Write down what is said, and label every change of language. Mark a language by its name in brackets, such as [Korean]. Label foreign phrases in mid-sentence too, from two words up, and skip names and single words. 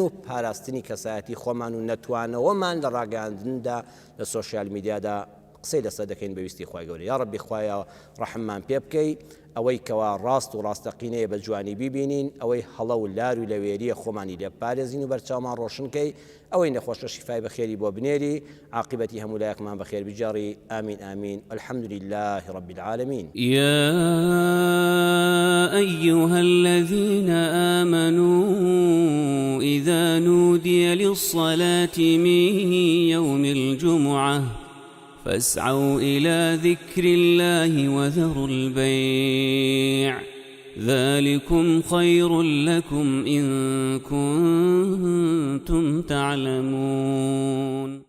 [Central Kurdish] و پاراستنی کەسایەتی خۆمان و نەتوانەوەمان لە ڕاگەیاندندا لە [English] social media [Central Kurdish] قسەی لەسەر دەکەین بەویستی خوای گەورە یا ڕەبی خوایە ڕەحممان پێ بکەی ئەوەی کەوا ڕاست و ڕاستەقینەیە بە جوانی بیبینین ئەوەی هەڵە و لار و لەوێریە خۆمانی لێ پارێزین و بەرچاومان ڕۆشنکەی ئەوەی نەخۆشە شیفای بەخێری بۆ بنێری عاقبەتی هەموو لایەکمان بەخێر بجێڕی ئامین ئامین [Arabic] الحمد لله رب العالمين يا أيها الذين آمنوا إذا نودي للصلاة من يوم الجمعة فاسعوا إلى ذكر الله وذروا البيع ذلكم خير لكم إن كنتم تعلمون